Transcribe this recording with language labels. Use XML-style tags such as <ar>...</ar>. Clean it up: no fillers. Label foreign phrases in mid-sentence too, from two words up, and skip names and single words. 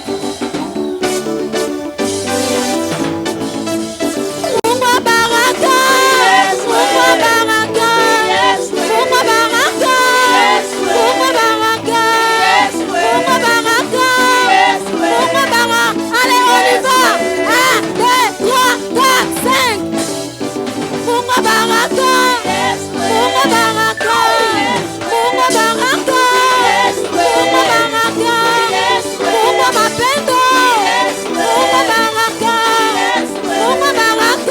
<sw>Mungu wa baraka, Mungu wa baraka, Mungu wa baraka, Mungu wa baraka, Mungu wa baraka, Mungu wa baraka.</sw> <fr>Allez, on y va. 1, 2, 3, 4, 5.</fr> <sw>Mungu wa baraka, Mungu wa baraka, Mungu wa baraka, Mungu wa baraka, Mungu wa mapendo, Mungu wa baraka, Mungu wa baraka.</sw>